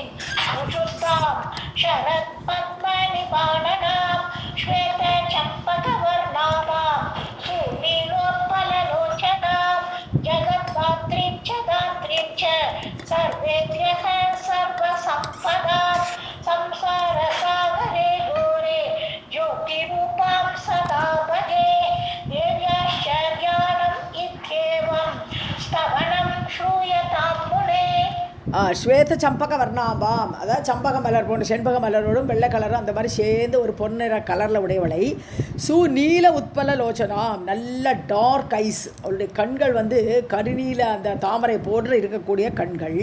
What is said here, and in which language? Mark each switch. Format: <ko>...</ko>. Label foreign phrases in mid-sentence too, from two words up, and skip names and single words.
<sa>रुजुस्तां शरत्पद्मनिपाणनां श्वेतचम्पकवर्णानां सुनीलोत्पललोचनां जगद्धात्रीं च दात्रीं च सर्वेभ्यः सर्वसम्पदां संसारसागरे घोरे ज्योतिरूपां सदा भजे देव्याश्च ज्ञानम् इत्येवं स्तवनं श्रूयतां मुने. श्वेत चम्पक वर्णाम्बाम्,</sa> <ta>அதாவது சம்பக மலர் போன்ற செண்பக மலரோடும் வெள்ளை கலரும் அந்த மாதிரி சேர்ந்து ஒரு பொன்னிற கலரில் உடையவளை.</ta> <sa>नील उत्पल लोचनाम्,</sa> <ta>நல்ல</ta> <en>dark eyes,</en> <ta>அவளுடைய கண்கள் வந்து கருநீல அந்த தாமரை போன்று இருக்கக்கூடிய கண்கள்.</ta>